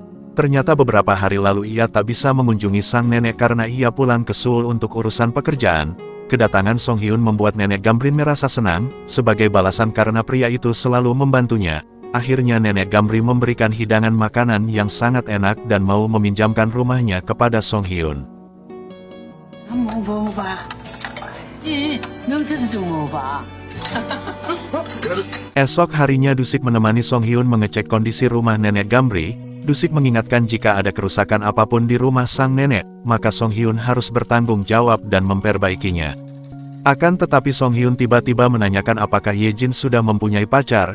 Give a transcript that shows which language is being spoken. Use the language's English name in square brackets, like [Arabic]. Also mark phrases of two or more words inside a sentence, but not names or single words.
[Indonesian] Ternyata beberapa hari lalu ia tak bisa mengunjungi sang nenek karena ia pulang ke Seoul untuk urusan pekerjaan. Kedatangan Song Hyun membuat Nenek Gamri merasa senang. Sebagai balasan karena pria itu selalu membantunya, akhirnya Nenek Gamri memberikan hidangan makanan yang sangat enak dan mau meminjamkan rumahnya kepada Song Hyun. [Korean] 한번 먹어봐. 이 명태도 좀 먹어봐. [Indonesian] Esok harinya Dusik menemani Song Hyun mengecek kondisi rumah Nenek Gamri. Dusik mengingatkan jika ada kerusakan apapun di rumah sang nenek, maka Song Hyun harus bertanggung jawab dan memperbaikinya. Akan tetapi Song Hyun tiba-tiba menanyakan apakah Yejin sudah mempunyai pacar.